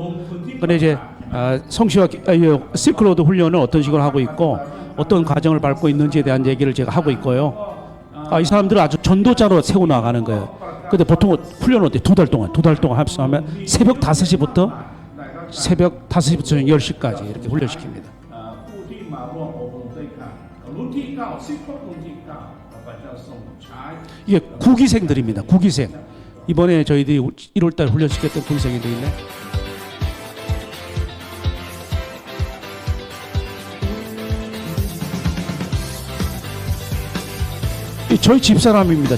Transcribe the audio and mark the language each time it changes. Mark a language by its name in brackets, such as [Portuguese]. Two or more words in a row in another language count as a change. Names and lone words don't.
[Korean] 근데 이제 성시와 실크로드 훈련을 어떤 식으로 하고 있고 어떤 과정을 밟고 있는지에 대한 얘기를 제가 하고 있고요. 이 사람들은 아주 전도자로 세워 나가는 거예요. 근데 보통 훈련을 어때? 2달 동안 합수하면 새벽 5시부터 새벽 5시부터 10시까지 이렇게 훈련시킵니다. [Thai] ผู้ที่มาร่วมอบรมด้วยกันรุ่นที่9 16รุ่นที่9เราก็จะส่งใช้ [Korean] 이게 구기생들입니다. 구기생. 이번에 저희들이 1월달 훈련시켰던 구기생들인데 저희 집사람입니다.